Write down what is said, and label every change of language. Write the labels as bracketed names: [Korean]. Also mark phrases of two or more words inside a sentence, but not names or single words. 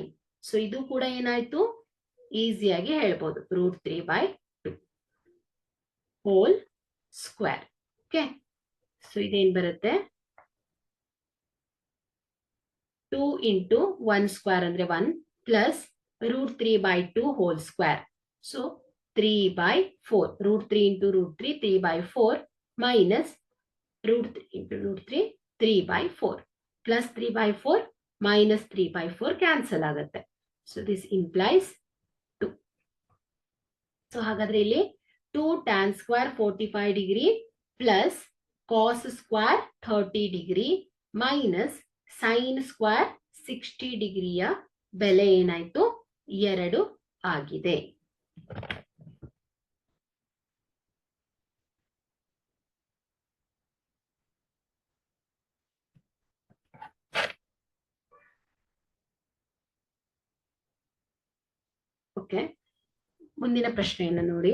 [Kannada] ಸೊ ಇದು ಕೂಡ ಏನಾಯ್ತು ಈಸಿಯಾಗಿ ಹೇಳ್ಬೋದು √3/2 [English] whole square. [Kannada] ಓಕೆ, ಸೊ ಇದೇನ್ ಬರುತ್ತೆ 2 into 1 ಸ್ಕ್ವೇರ್ ಅಂದ್ರೆ 1 ಪ್ಲಸ್ √3/2 [English] whole square. ಸೊ 3/4 √3 into √3 3/4 minus √3 into √3 3/4 plus 3/4 minus 3/4 cancel ಆಗುತ್ತೆ. So this implies 2. So [Kannada] ಹಾಗಾದ್ರೆ ಇಲ್ಲಿ [English] 2 tan square 45 degree plus cos square 30 degree minus sin square 60 [Kannada] ಡಿಗ್ರಿಯ ಬೆಲೆ ಏನಾಯ್ತು 2 ಆಗಿದೆ. ಓಕೆ, ಮುಂದಿನ ಪ್ರಶ್ನೆಯನ್ನು ನೋಡಿ.